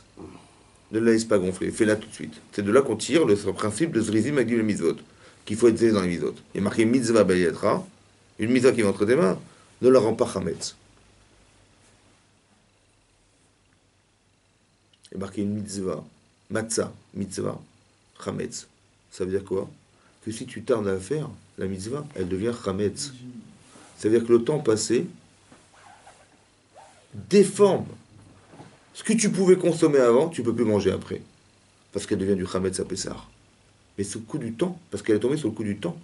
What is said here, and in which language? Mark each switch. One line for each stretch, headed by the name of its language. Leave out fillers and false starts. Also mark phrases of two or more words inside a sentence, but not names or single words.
French: Ne la laisse pas gonfler. Fais-la tout de suite. C'est de là qu'on tire le principe de zrizim avec le mitzvot. Qu'il faut être zélé dans les mitzvot. Il est marqué
Hebrew: מצוה הבאה לידך.
French: Une mitzvah qui vient entre tes mains, ne la rend pas chametz. Il est marqué une mitzvah, matzah, mitzvah, chametz. Ça veut dire quoi? Que si tu tardes à la faire, la mitzvah, elle devient chametz. Ça veut dire que le temps passé déforme. Ce que tu pouvais consommer avant, tu ne peux plus manger après. Parce qu'elle devient du chametz à Pessar. Mais sous le coup du temps, parce qu'elle est tombée sur le coup du temps.